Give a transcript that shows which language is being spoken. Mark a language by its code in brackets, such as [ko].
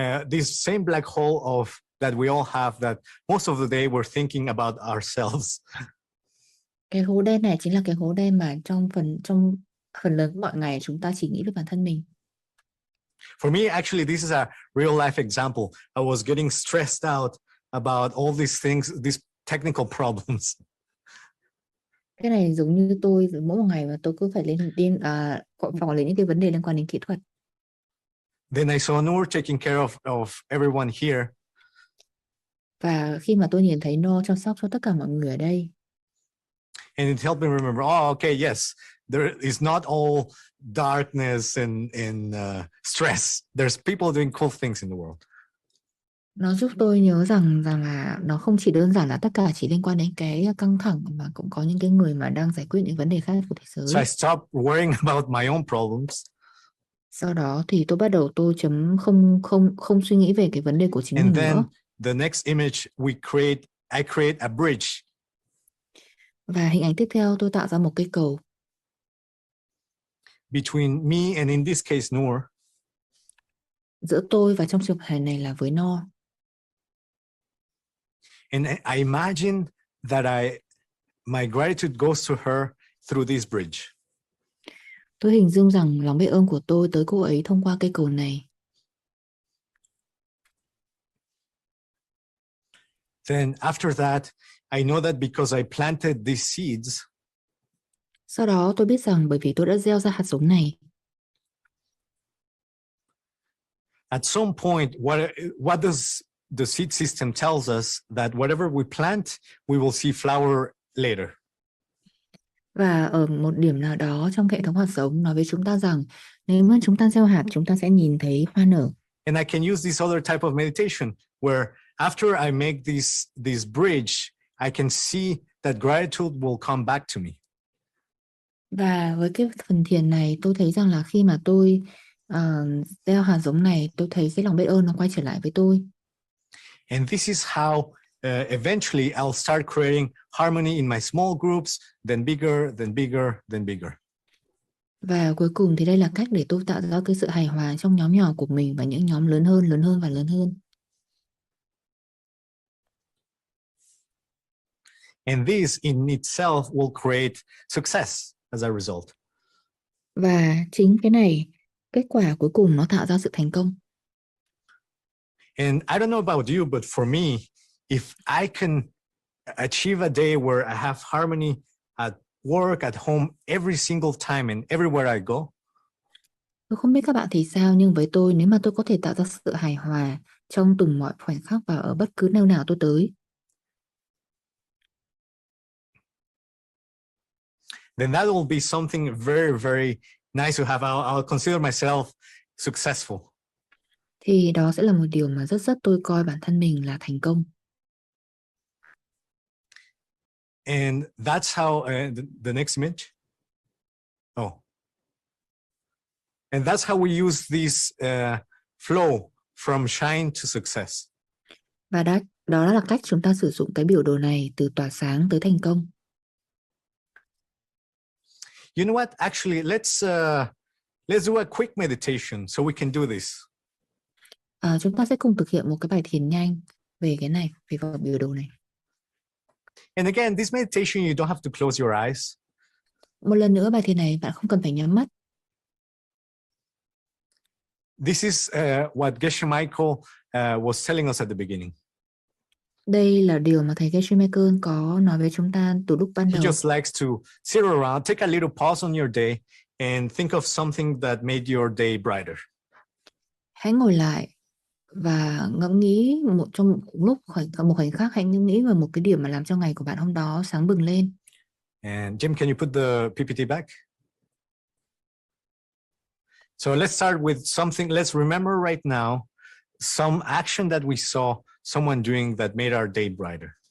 [en] This same black hole that we all have, that most of the day we're thinking about ourselves. [vi] Cái hố đen này chính là cái hố đen mà trong phần lớn mọi ngày chúng ta chỉ nghĩ về bản thân mình. [en] For me, actually, this is a real life example. I was getting stressed out about all these things, these technical problems. [vi] Cái này giống như tôi mỗi một ngày mà tôi cứ phải quản lý những cái vấn đề liên quan đến kỹ thuật. [en] Then I saw Noor taking care of everyone here. [vi] Và khi mà tôi nhìn thấy No chăm sóc cho tất cả mọi người ở đây. [en] And it helped me remember, okay, yes, there is not all darkness and stress. There's people doing cool things in the world. [vi] Nó giúp tôi nhớ rằng là nó không chỉ đơn giản là tất cả chỉ liên quan đến cái căng thẳng, mà cũng có những cái người mà đang giải quyết những vấn đề khác của thế giới. [en] So I stopped worrying about my own problems. [vi] Sau đó thì tôi bắt đầu không suy nghĩ về cái vấn đề của chính mình nữa. [en] And then the next image I create a bridge. [vi] Và hình ảnh tiếp theo tôi tạo ra một cây cầu [en] between me and, in this case, Noor. [vi] Giữa tôi và trong trường hợp này là với No. [en] And I imagine that my gratitude goes to her through this bridge. [vi] Tôi hình dung rằng lòng biết ơn của tôi tới cô ấy thông qua cây cầu này. [en] Then after that, I know that because I planted these seeds. [vi] Sau đó tôi biết rằng bởi vì tôi đã gieo ra hạt giống này. [en] At some point, what does the seed system tells us that whatever we plant, we will see flower later. [vi] Và ở một điểm nào đó trong hệ thống hạt giống nói với chúng ta rằng nếu mà chúng ta gieo hạt, chúng ta sẽ nhìn thấy hoa nở. [en] And I can use this other type of meditation where after I make this bridge, I can see that gratitude will come back to me. [vi] Và với cái phần thiền này, tôi thấy rằng là khi mà tôi gieo hạt giống này, tôi thấy cái lòng biết ơn nó quay trở lại với tôi. [en] And this is how eventually I'll start creating harmony in my small groups, then bigger, then bigger, then bigger. [vi] Và cuối cùng thì đây là cách để tôi tạo ra cái sự hài hòa trong nhóm nhỏ của mình và những nhóm lớn hơn, lớn hơn và lớn hơn. [en] And this in itself will create success as a result. [vi] Và chính cái này, kết quả cuối cùng nó tạo ra sự thành công. [en] And I don't know about you, but for me, if I can achieve a day where I have harmony at work, at home, every single time and everywhere I go, [vi] Tôi không biết các bạn thì sao, nhưng với tôi, nếu mà tôi có thể tạo ra sự hài hòa trong từng mọi khoảnh khắc và ở bất cứ nơi nào tôi tới, [en] then that will be something very, very nice to have. I'll consider myself successful. [vi] thì đó sẽ là một điều mà rất tôi coi bản thân mình là thành công. [en] And that's how the next image. Oh. And that's how we use this flow from shine to success. [vi] Và đó là cách chúng ta sử dụng cái biểu đồ này từ tỏa sáng tới thành công. [en] You know what? Actually, let's do a quick meditation so we can do this. [vi] Chúng ta sẽ cùng thực hiện một cái bài thiền nhanh về cái này, về vào biểu đồ này. [en] And again, this meditation, you don't have to close your eyes. [vi] Một lần nữa, bài thiền này bạn không cần phải nhắm mắt. [en] This is what Geshe Michael was telling us at the beginning. [vi] Đây là điều mà thầy Geshe Michael có nói với chúng ta từ lúc ban [en] He [vi] đầu. [en] just likes to sit around, take a little pause on your day, and think of something that made your day brighter. [vi] Hãy ngồi lại và ngẫm nghĩ trong một khoảnh khắc, hãy ngẫm nghĩ về một cái điểm mà làm cho ngày của bạn hôm đó sáng bừng lên. [en] And Jim, can you put the PPT back? So let's start with something. Let's remember right now some action that we saw someone doing that made our day brighter.